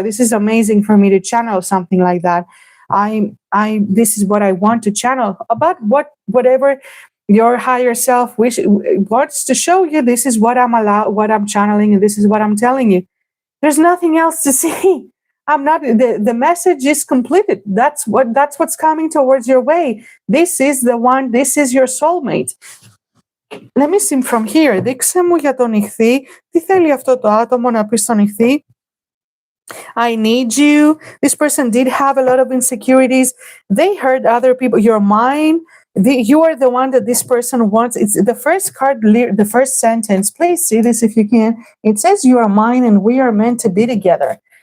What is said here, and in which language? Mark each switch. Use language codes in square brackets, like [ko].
[en] This is amazing for me to channel something like that. This is what I want to channel about whatever your higher self wants to show you. This is what I'm channeling, and this is what I'm telling you. There's nothing else to see. I'm not, the message is completed. That's what's coming towards your way. This is the one, this is your soulmate. Let me see from here. [el] Δείξε μου για τον Ιχθύ. Τι θέλει αυτό το άτομο να πει στον Ιχθύ? [en] I need you. This person did have a lot of insecurities. They hurt other people. You're mine. You are the one that this person wants. It's the first card, the first sentence. Please see this if you can. It says you are mine and we are meant to be together.